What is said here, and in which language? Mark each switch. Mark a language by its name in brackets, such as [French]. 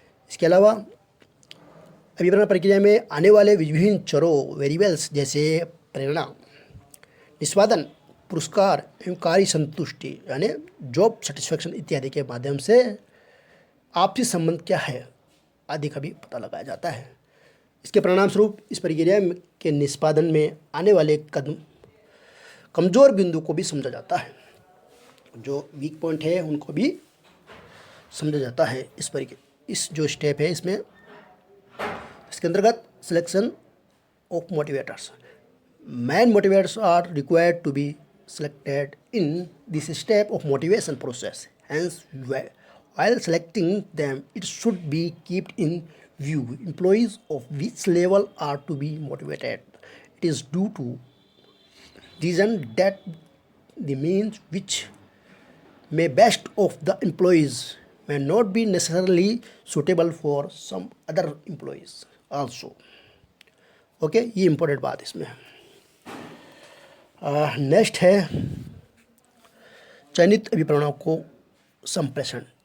[Hindi] इसके अलावा अभिप्रेरण प्रक्रिया में आने वाले विभिन्न चरों वेरिएबल्स जैसे प्रेरणा, निष्पादन, पुरस्कार एवं कार्य संतुष्टि यानी जॉब सेटिस्फैक्शन इत्यादि के माध्यम से आपसी संबंध क्या है आदि का भी पता लगाया जाता है। इसके परिणाम स्वरूप इस प्रक्रिया के निष्पादन में आने वाले कमज़ोर बिंदु को भी समझा जाता है, जो वीक पॉइंट है उनको भी समझा जाता है। इस जो स्टेप है इसमें, इसके अंतर्गत [English] Selection of motivators, main motivators are required to be selected in this step of motivation process. Hence, while selecting them, it should be kept in view employees of which level are to be motivated. It is due to reason that the means which may best of the employees may not be necessarily suitable for some other employees also. [Hindi] Okay, ये important बात इसमें है। Next है चयनित अभिप्रेरणों को संप्रेषण।